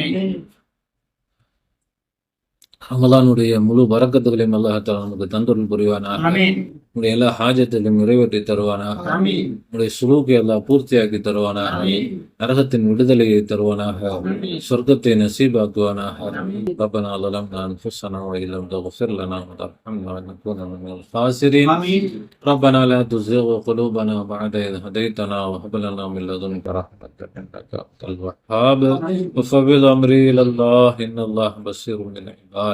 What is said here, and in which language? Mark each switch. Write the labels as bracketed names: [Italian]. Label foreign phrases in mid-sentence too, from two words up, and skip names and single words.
[Tamil] ரமலானுடைய முழு பரக்கத்துகளையும் [Arabic] الله تعالى [Tamil] நமக்கு தந்தருள் புரிவானாக. நம்முடைய எல்லா ஹாஜத்தையும் நிறைவேற்றி தருவானாக. நம்முடைய சுலூக்கை அல்லாஹ் பூர்த்தியாக்கி தருவானாக. நரகத்தின் விடுதலையை தருவானாக. சொர்க்கத்தை நசீபாக்குவானாக. [Arabic] ربنا ظلمنا أنفسنا وإن لم تغفر لنا وترحمنا لنكون من الخاسرين. ربنا لا تزغ قلوبنا بعد إذ هديتنا وهب لنا من لدنك رحمة إنك أنت الوهاب. وفوض أمري إلى الله إن الله بصير بالعباد.